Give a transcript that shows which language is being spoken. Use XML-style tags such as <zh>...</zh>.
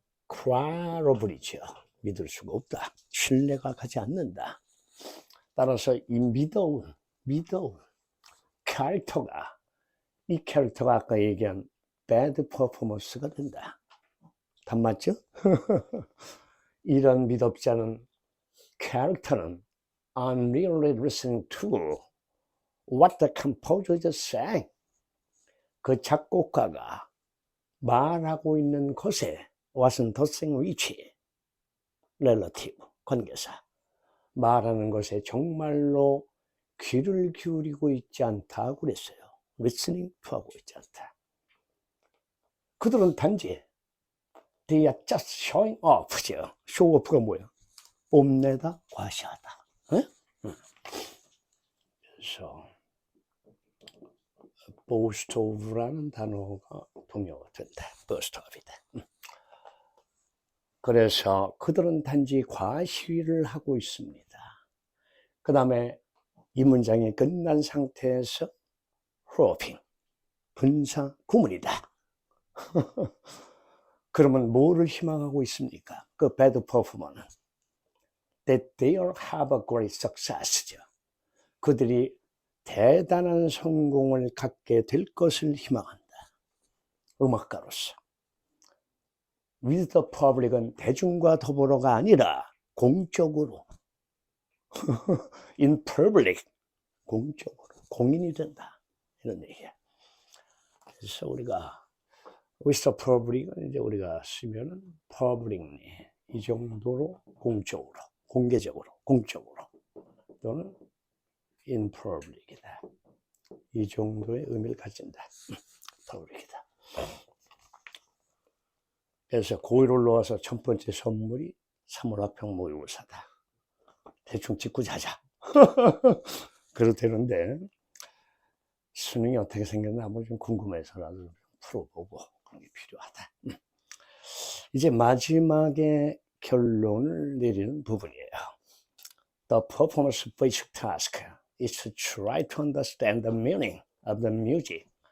<ko>incredible이죠. 믿을 수가 없다. 신뢰가 가지 않는다. 따라서 이 믿어온 캐릭터가, 이 캐릭터가 아까 얘기한</ko> <en>bad performance</en> <ko>가 된다. 다 맞죠? 이런 믿업지 않은 캐릭터는</ko> <en>I'm really listening to what the composer just sang.</en> <ko>그 작곡가가 말하고 있는 것에 what은 덧생 위치, relative, 관계사. 말하는 것에 정말로 귀를 기울이고 있지 않다고 그랬어요.</ko> <en>listening to</en> <ko>하고 있지 않다. 그들은 단지</ko> <en>they are just showing off죠.</en> <ko>show off가 뭐야? 뽐내다, 과시하다. 응? 그래서 boast of라는 단어가 동요가 된다. boast of이다. 그래서 그들은 단지 과시를 하고 있습니다. 그 다음에 이 문장이 끝난 상태에서 hoping, 분사 구문이다. 그러면 뭐를 희망하고 있습니까? 그</ko> <en>bad performer는 that they'll have a great success죠.</en> <ko>그들이 대단한 성공을 갖게 될 것을 희망한다. 음악가로서.</ko> <en>with the public</en> <ko>은 대중과 더불어가 아니라 공적으로</ko> <en>in public,</en> <ko>공적으로 공인이 된다. 이런 얘기야. 그래서 우리가</ko> <en>with the public</en> <ko>은 이제 우리가 쓰면은 publicly 이 정도로 공적으로, 공개적으로, 공적으로 또는</ko> <en>in public</en> <ko>이다. 이 정도의 의미를 가진다. public이다. 그래서 고1 올라와서 첫 번째 선물이 사물학평 모의고사다. 대충 찍고 자자. 그래도 되는데 수능이 어떻게 생겼나 한번 좀 궁금해서라도 좀 풀어보고 그런 게 필요하다. 이제 마지막에 결론을 내리는 부분이에요.</ko> <en>The performance basic task is to try to understand the meaning of the music.</en>